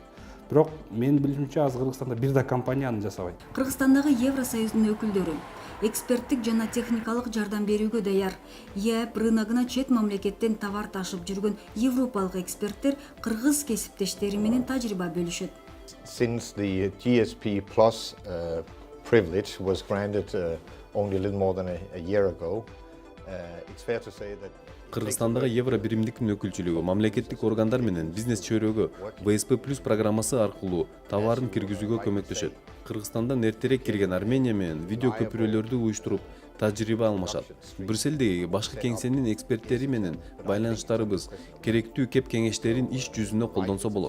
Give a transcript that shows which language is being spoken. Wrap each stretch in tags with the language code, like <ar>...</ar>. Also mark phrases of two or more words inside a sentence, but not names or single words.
<ky>Бирок менин билишимче азыр Кыргызстанда бир да компания аны жасабайт. Кыргызстандагы Евросоюздун өкүлдөрү эксперттик жана техникалык жардам берүүгө даяр. ЕАП рыногуна чет мамлекеттен товар ташып жүргөн европалык эксперттер кыргыз кесиптештери менен тажрыйба бөлүшөт.</ky> <en>Since the GSP Plus privilege was granted only a little more than a year ago, it's fair to say that</en> <ky>Кыргызстандагы евро биримдиктин өкүлчүлүгү мамлекеттик органдар менен бизнес чөйрөгө ВСП плюс программасы аркылуу товарын киргизүүгө көмөктөшөт. Кыргызстандан эртерээк кирген Армения менен видео көпүрөлөрдү уюштуруп тажрыйба алмашат. Брюссельдеги башкы кеңсенин эксперттери менен байланыштарыбыз керектүү кеп кеңештерин иш жүзүнө колдонсо болот.</ky>